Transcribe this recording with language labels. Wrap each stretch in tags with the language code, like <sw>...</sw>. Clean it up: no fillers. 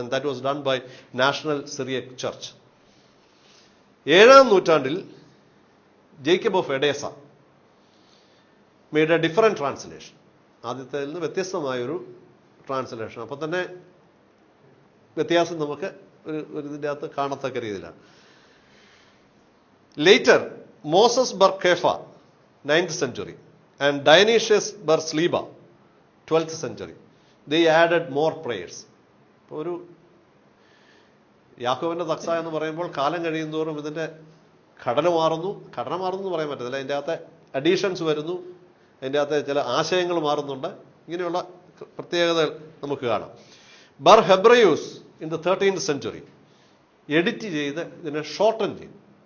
<en>That was done by national Syriac church.</en> <ml>7ാം നൂറ്റാണ്ടിൽ</ml> <en>Jacob of Edessa made a different translation.</en> <ml>ആദ്യത്തിൽ നിന്ന് വ്യത്യസ്തമായൊരു translation. അപ്പോൾ തന്നെ വ്യത്യാസം നമുക്ക് ഒരു ഇതിൻ്റെ അകത്ത് കാണത്തക്ക രീതിയിലാണ്.</ml> <en>Later Moses bar Kepha 9th century and Dionysius bar Sleba 12th century, they added more prayers.</en> <ml>ഒരു യാക്കോബിന്റെ തക്സ എന്ന് പറയുമ്പോൾ കാലം കഴിയുന്തോറും ഇതിന്റെ ഘടന മാറുന്നു എന്ന് പറയാൻ പറ്റത്തില്ല. അതിൻ്റെ അകത്തെ അഡീഷൻസ് വരുന്നു, അതിൻ്റെ അകത്തെ ചില ആശയങ്ങൾ മാറുന്നുണ്ട്. ഇങ്ങനെയുള്ള പ്രത്യേകതകൾ നമുക്ക് കാണാം. ബർ ഹെബ്രയൂസ്</ml> <en>in the 13th century</en> <ml>edit ചെയ്ത് ഇതിനെ ഷോർട്ടൻ ചെയ്തു.</ml>